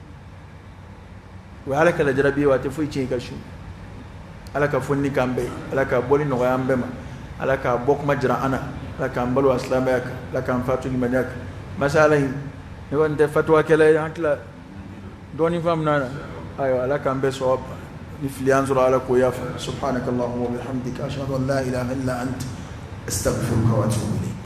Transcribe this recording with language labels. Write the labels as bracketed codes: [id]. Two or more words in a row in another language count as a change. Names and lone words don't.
[bm] o ye ala ka lajarabi ye wa a tɛ foyi tiɲɛ i ka su ala ka fonni k'an bɛɛ ye ala ka bɔli nɔgɔya an bɛɛ ma ala ka bɔ kuma jira an na ala k'an balo silamɛya kan ala k'an fatu limaniya kan masala in ne kɔni tɛ fatuwakɛla ye an tila dɔɔnin faamuna na ayiwa ala k'an bɛɛ sɔrɔ ni fili an sɔrɔ ala k'o yafa [ar] سبحانك اللهم وبحمدك أشهد أن لا إله إلا أنت أستغفرك وأتوب